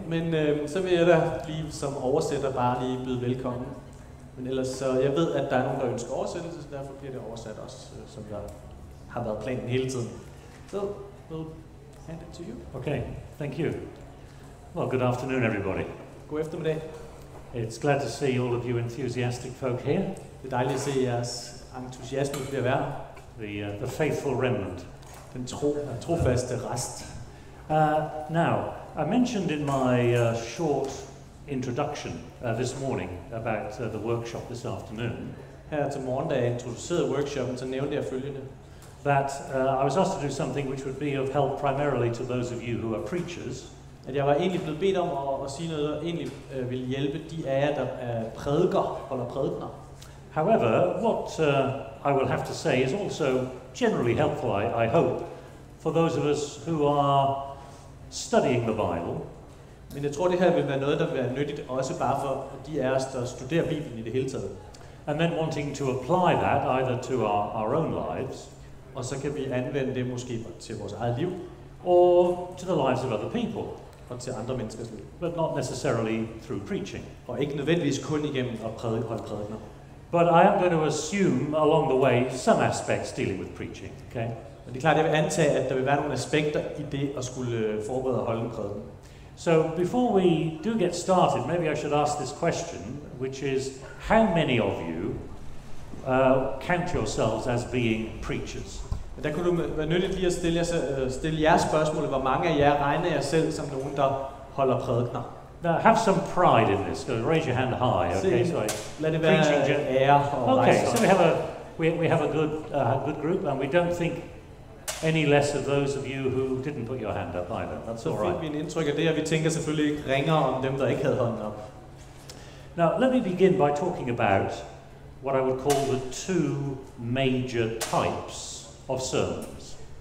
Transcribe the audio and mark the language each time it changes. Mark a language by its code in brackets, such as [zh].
[da] Men så vil jeg da lige som oversætter bare lige byde velkommen. Men ellers så, jeg ved, at der er nogen, der ønsker oversættelse, så derfor bliver det oversat også, som der har været planen hele tiden. [en] So, we'll hand it to you. Okay, thank you. Well, good afternoon, everybody. [da] God eftermiddag. [en] It's glad to see all of you enthusiastic folk here. [da] Det er dejligt at se jeres entusiasme ved at være [en] the faithful remnant. [da] Den trofaste rest. [en] Now, I mentioned in my short introduction this morning about the workshop this afternoon. [da] Her til morgen, da jeg introducerede workshoppen, så nævnte jeg følgende. [en] That I was asked to do something which would be of help primarily to those of you who are preachers. [da] At jeg var egentlig blevet bedt om at sige noget, der egentlig vil hjælpe de af jer, der holder prædikener. [en] However, what I will have to say is also generally helpful, I hope, for those of us who are studying the Bible. [da] Men jeg tror, det her vil være noget, der vil være nyttigt, også bare for de af os, der studerer Bibelen i det hele taget. [en] And then wanting to apply that either to our own lives, [da] og så kan vi anvende det måske til vores eget liv, [en] or to the lives of other people, [da] og til andre menneskers liv. [en] But not necessarily through preaching. Og ikke nødvendigvis kun igennem at holde prædikener. But I am going to assume along the way some aspects dealing with preaching. Okay. [da] Men det er klart, at jeg vil antage, at der vil være nogle aspekter i det at skulle forberede og holde en prædiken. [en] So before we do get started, maybe I should ask this question, which is, how many of you count yourselves as being preachers? [da] Der kunne du være nyttigt lige at stille jeres spørgsmål. Hvor mange af jer regner jer selv som nogen, der holder prædikener? [en] Now, have some pride in this. Raise your hand high. Okay, so [da] lad det være ære og [en] okay, so we have a good group, and we don't think any less of those of you who didn't put your hand up either. That's all right. [da] Så fik vi en indtryk af det, og vi tænker selvfølgelig ikke ringere om dem, der ikke havde hånden op. [en] Now, let me begin by talking about what I would call the two major types of sermons.